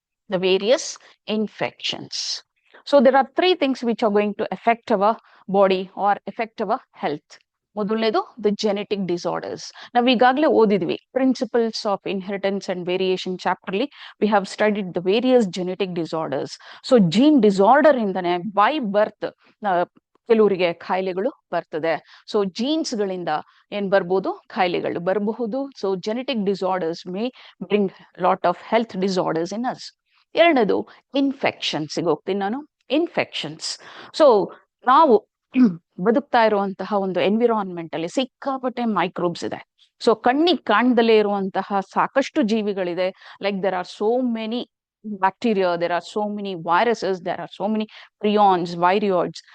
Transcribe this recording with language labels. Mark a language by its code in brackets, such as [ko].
[en] The various infections. So there are three things which are going to affect our body or affect our health. ಮೊದಲನೇದು the genetic disorders. [kn] ನಾವು ಈಗಾಗಲೇ ಓದಿದ್ವಿ [en] Principles of inheritance and variation ಚಾಪ್ಟರ್ಲಿ we have studied the various genetic disorders. [kn] So gene disorder ಇಂದನೇ by birth ಕೆಲವರಿಗೆ ಕಾಯಿಲೆಗಳು ಬರ್ತದೆ. So jeans ಗಳಿಂದ ಏನ್ ಬರ್ಬೋದು, ಕಾಯಿಲೆಗಳು ಬರಬಹುದು. [en] So genetic disorders may bring lot of health disorders in us. [kn] ಎರಡನೇದು ಇನ್ಫೆಕ್ಷನ್ಸ್ ಹೋಗ್ತೀನಿ ನಾನು. ಇನ್ಫೆಕ್ಷನ್ಸ್, ಸೊ ನಾವು ಬದುಕ್ತಾ ಇರುವಂತಹ ಒಂದು ಎನ್ವಿರಾನ್ಮೆಂಟ್ ಅಲ್ಲಿ ಸಿಕ್ಕಾಪಟ್ಟೆ ಮೈಕ್ರೋಬ್ಸ್ ಇದೆ. ಸೊ ಕಣ್ಣಿಗೆ ಕಾಣ್ದಲೇ ಇರುವಂತಹ ಸಾಕಷ್ಟು ಜೀವಿಗಳಿದೆ. [en] Like there are so many bacteria, there are so many viruses, there are so many prions, viroids.